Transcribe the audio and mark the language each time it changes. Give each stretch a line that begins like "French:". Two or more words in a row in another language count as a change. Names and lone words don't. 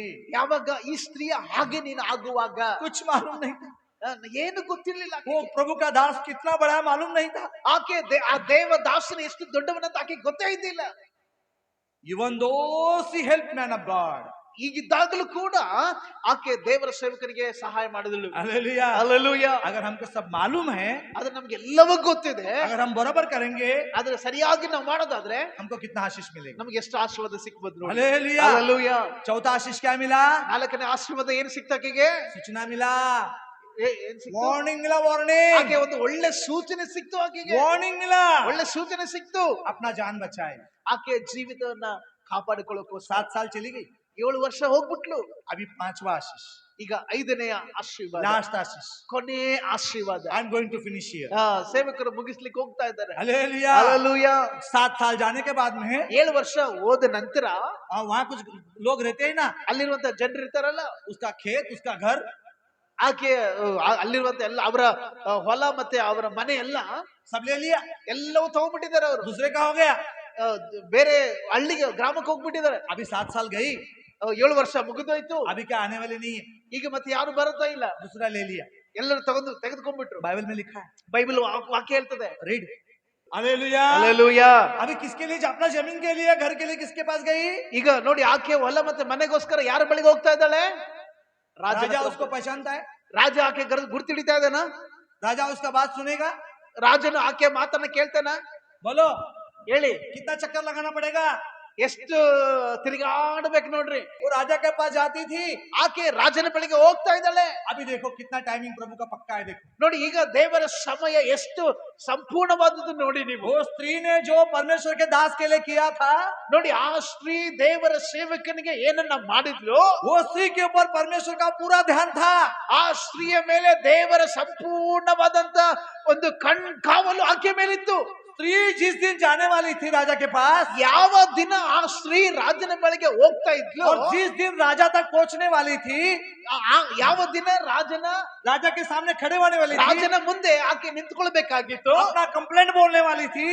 Kannada: ಯಾವಾಗ ಈ ಸ್ತ್ರೀಯ ಹಾಗೆ ನೀನು ಆಗುವಾಗ.
Hindi: कुछ मालूम नहीं था.
Kannada: ಏನು ಗೊತ್ತಿರ್ಲಿಲ್ಲ.
Hindi: वो प्रभु का दास कितना बड़ा है मालूम नहीं था.
Kannada: ಆಕೆ ಆ ದೇವ ದಾಸನ ಎಷ್ಟು ದೊಡ್ಡವನಂತ ಆಕೆ ಗೊತ್ತೇ ಇದ್ದಿಲ್ಲ.
English: Even though she helped man of God.
Kannada: ಈಗಿದ್ದಾಗಲೂ ಕೂಡ ಆಕೆ ದೇವರ ಸೇವಕರಿಗೆ ಸಹಾಯ ಮಾಡಿದಳು.
Hindi: हालेलुया.
Kannada: Hallelujah.
Hindi: अगर हमको सब मालूम है,
Kannada: ಆದ್ರೆ ನಮ್ಗೆ ಎಲ್ಲವೂ ಗೊತ್ತಿದೆ.
Hindi: अगर हम बराबर करेंगे,
Kannada: ಆದ್ರೆ ಸರಿಯಾಗಿ ನಾವು ಮಾಡೋದಾದ್ರೆ
Hindi: हमको कितना आशीष मिलेगा.
Kannada: ನಮ್ಗೆ ಎಷ್ಟು ಆಶೀರ್ವಾದ ಸಿಕ್ಬೋದು ನೋಡಿ.
Hindi: हालेलुया.
Kannada: Hallelujah.
Hindi: चौथा आशीष क्या मिला?
Kannada: ನಾಲ್ಕನೇ ಆಶೀರ್ವಾದ ಏನು ಸಿಕ್ತಾಕೆಗೆ?
Hindi: सूचना मिला.
Kannada: ಏನ್ ಸಿಕ್ತು?
Hindi: वार्निंग मिला. वार्निंग.
Kannada: ಆಕೆ ಒಂದು ಒಳ್ಳೆ ಸೂಚನೆ ಸಿಕ್ತು. ಆಕೆಗೆ
Hindi: वार्निंग मिला.
Kannada: ಒಳ್ಳೆ ಸೂಚನೆ ಸಿಕ್ತು.
Hindi: अपना जान बचाए.
Kannada: ಆಕೆ ಜೀವಿತವನ್ನ ಕಾಪಾಡಿಕೊಳ್ಳೋಕೋಸ್ಕರ
Hindi: 7 साल चली गई.
Kannada: 7 ವರ್ಷ ಹೋಗ್ಬಿಟ್ಲು.
Hindi: अभी 5वां आशीष,
Kannada: ಈಗ 5ನೇ ಆಶೀರ್ವಾದ,
Hindi: लास्ट आशीष.
Kannada: ಕೊನೆ ಆಶೀರ್ವಾದ.
English: I am going to finish here.
Kannada: ಸೇವಕರು ಮುಗಿಸ್ಲಿಕ್ಕೆ ಹೋಗ್ತಾ ಇದ್ದಾರೆ.
Hindi: हालेलुया.
Kannada: Hallelujah.
Hindi: 7 साल जाने के बाद में
Kannada: 7 ವರ್ಷ ಹೋದ ನಂತರ
Hindi: वहाँ कुछ लोग रहते हैं ना,
Kannada: ಅಲ್ಲಿರುವಂತ ಜನರು ಇರ್ತಾರಲ್ಲ,
Hindi: उसका खेत, उसका घर,
Kannada: ಆಕೆ ಅಲ್ಲಿರುವಂತ ಎಲ್ಲ ಅವರ ಹೊಲ ಮತ್ತೆ ಅವರ ಮನೆ ಎಲ್ಲ
Hindi: सब ले लिया.
Kannada: ಎಲ್ಲವೂ ತಗೊಂಡ್ಬಿಟ್ಟಿದ್ದಾರೆ. ಅವರು
Hindi: दूसरे का हो गया.
Kannada: ಬೇರೆ ಹಳ್ಳಿಗೆ ಗ್ರಾಮಕ್ಕೆ ಹೋಗ್ಬಿಟ್ಟಿದ್ದಾರೆ.
Hindi: अभी 7 साल गई.
Kannada: 7 ವರ್ಷ ಮುಗಿದೋಯ್ತು.
Hindi: अभी क्या आने वाले नहीं है.
Kannada: ಈಗ ಮತ್ತೆ ಯಾರು ಬರುತ್ತಾ ಇಲ್ಲ.
Hindi: दूसरा ले लिया.
Kannada: ಎಲ್ಲರೂ ತೆಗೆದುಕೊಂಡ್ಬಿಟ್ರು.
Hindi: बाइबल में लिखा है.
Kannada: ಬೈಬಲ್ ವಾಕ್ಯ ಹೇಳ್ತದೆ.
Hindi: रीड. हालेलुया.
Kannada: Hallelujah.
Hindi: अभी किसके लिए? अपना जमीन के लिए, घर के लिए किसके पास गई?
Kannada: ಈಗ ನೋಡಿ, ಆಕೆ ಹೊಲ ಮತ್ತೆ ಮನೆಗೋಸ್ಕರ ಯಾರ ಬಳಿಗೆ ಹೋಗ್ತಾ ಇದ್ದಾಳೆ?
Hindi: राजा उसको पहचानता है.
Kannada: ರಾಜ ಆಕೆ ಗುರ್ತಿಡಿತಾ ಇದ್ದಾನ.
Hindi: राजा उसका बात सुनेगा.
Kannada: ರಾಜನು ಆಕೆ ಮಾತನ್ನ ಕೇಳ್ತಾನ?
Hindi: बोलो
Kannada: ಹೇಳಿ,
Hindi: कितना चक्कर लगाना पड़ेगा?
Kannada: ಎಷ್ಟು ತಿರುಗಾಡ್ಬೇಕು ನೋಡ್ರಿ.
Hindi: वो राजा के पास जाती थी,
Kannada: ಆಕೆ ರಾಜನ ಬಳಿಗೆ ಹೋಗ್ತಾ ಇದ್ದಾಳೆ.
Hindi: अभी देखो कितना टाइमिंग प्रभु का पक्का है। देखो
Kannada: ನೋಡಿ, ಈಗ ದೇವರ ಸಮಯ ಎಷ್ಟು ಸಂಪೂರ್ಣವಾದದ್ದು ನೋಡಿ ನೀವು.
Hindi: वो स्त्री ने जो परमेश्वर के दास के लिए किया था,
Kannada: ನೋಡಿ, ಆ ಸ್ತ್ರೀ ದೇವರ ಸೇವಕನಿಗೆ ಏನನ್ನ ಮಾಡಿದ್ಲು,
Hindi: वो स्त्री के ऊपर परमेश्वर का पूरा ध्यान था।
Kannada: ಆ ಸ್ತ್ರೀಯ ಮೇಲೆ ದೇವರ ಸಂಪೂರ್ಣವಾದಂತ ಒಂದು ಕಣ್ಕಾವಲು ಆಕೆ ಮೇಲಿತ್ತು.
Hindi: स्त्री जिस दिन जाने वाली थी राजा के पास,
Kannada: ಯಾವ ದಿನ ಆ ಸ್ತ್ರೀ ರಾಜನ ಬಳಿಗೆ ಹೋಗ್ತಾ ಇದ್ಲು,
Hindi: और जिस दिन राजा तक पहुंचने वाली थी,
Kannada: ಯಾವ ದಿನ
Hindi: राजा के सामने खड़े होने वाली थी,
Kannada: ರಾಜನ ಮುಂದೆ ಆಕೆ ನಿಂತ್ಕೊಳ್ಬೇಕಾಗಿತ್ತು,
Hindi: अपना कंप्लेंट बोलने वाली थी,